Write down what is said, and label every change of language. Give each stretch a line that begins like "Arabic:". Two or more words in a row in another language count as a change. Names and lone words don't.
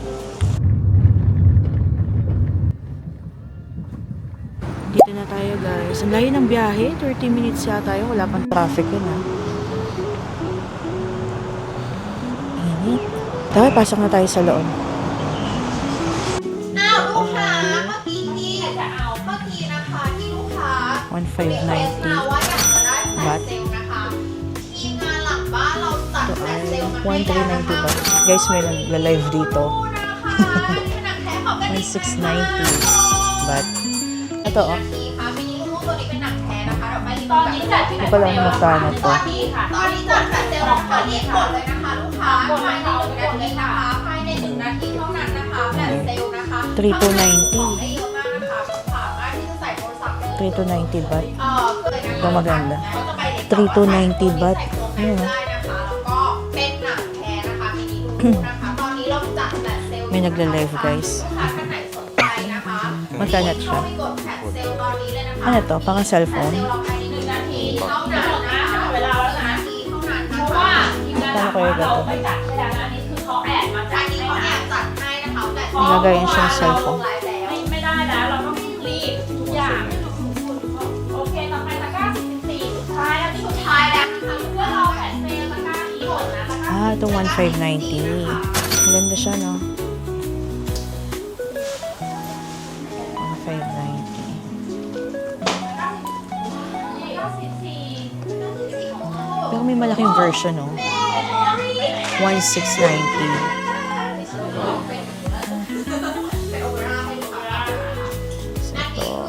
Filipino: Dito na tayo guys. Ang layo ng biyahe. 30 minutes yata tayo. Wala pang traffic yun ha. Init. Tara, pasok na tayo sa loob.
Thai: ลูกค้าเมื่อกี้นะคะที่ลูกค้า 1590 ว่าอยากจะได้แฟลชเซลล์นะคะทีมงานหลังบ้านเราจัดแฟลชเซลล์มาให้แล้วนะคะ
Filipino: 1390 ba? Guys, may nag-live dito.
Thai: ผนังแท้ขอบกันนิด
Filipino: 1690 but ito oh.
Thai: ค่ะมินิลูกตัวนี้เป็นหนังแท้นะคะเราไม่รีบ ตอนนี้จัด
Filipino: Hindi ko lang magkano
Thai: ต
Filipino: to.
Thai: อนนี้จัดแฟลชเซลล์นะคะรีบกดเลยนะคะลูกค้าภายใน1 นาทีนะคะภายใน1 นาทีเท่านั้นนะคะแฟลชเซลล์นะคะ 3290 ได้เยอะมากนะคะสามารถที่จะใส่โทรศัพท์
Filipino: 3290 baht.
Thai: ก็
Filipino: maganda. 3290 baht. Ayun, oh.
Thai: ได้นะคะแล้วก็เป็นหนังแท้นะคะมินิลูกนะคะตอนนี้เราจัดแฟลชเซลล์
Filipino: May nagla-live, guys.
Thai: ลูกค้าท่านไหนสนใจนะคะ
Filipino: Magkano
Thai: เข้า
Filipino: siya?
Thai: ไปกดแฟลชเซลล์ตอนนี้เลยนะคะ
Filipino: Ano to? Pang
Thai: แฟลช
Filipino: cellphone?
Thai: เซลล์เราภายใน1 นาทีเท่านั้นนะคะ เวลาแล้วนะ นาทีเท่านั้น เพ นะ ราะ คะ ว่าทีมงานหลังบ้านเราไม่จัดให้แล้วนะอันนี้คือเขาแอบมาจั อั ด นนี้ ให้ เขาแอ นะ บจัดให้นะคะแต่
Filipino: Nilagay yan siyang
Thai: เรา
Filipino: cellphone.
Thai: ไลฟ์แล้ว ไม่ได้แล้วเราต้องรีบทุกอย่างโอเคต่อไปตะกร้า44สุดท้ายแล้วที่สุดท้ายแล้วนะคะเพื่อเราแผ่นเซลตะกร้านี้หมดนะตะกร้า
Filipino: Ah, ito 1590. Maganda siya, no? 1590. Pero may malaking version, no? 1690. Ito.